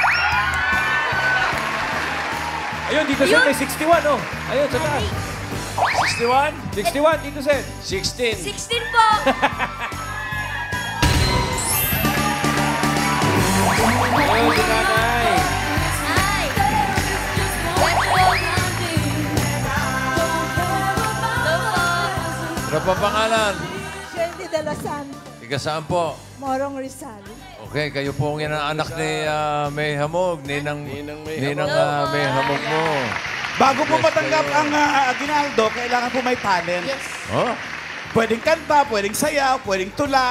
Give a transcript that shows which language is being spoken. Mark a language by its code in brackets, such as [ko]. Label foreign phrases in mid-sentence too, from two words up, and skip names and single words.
[tl] Ayun, Tito Sen, may 61, oh. Ayun, sa taas. 61? 61, Tito Sen. 16. 16 po. Ayun, si Nanay. Ay. [en] Let's go, Nandi. [tl] Ano pa pangalan? Shelly de la Santa, Tiga saan po? Morong Rizal. Okay, kayo po ang anak ni May Hamog, Ninang May Hamog mo. Bago po matanggap ang aginaldo, kailangan po may talent. Yes. Oh, Pwedeng kanta, pwedeng sayaw, pwedeng tula,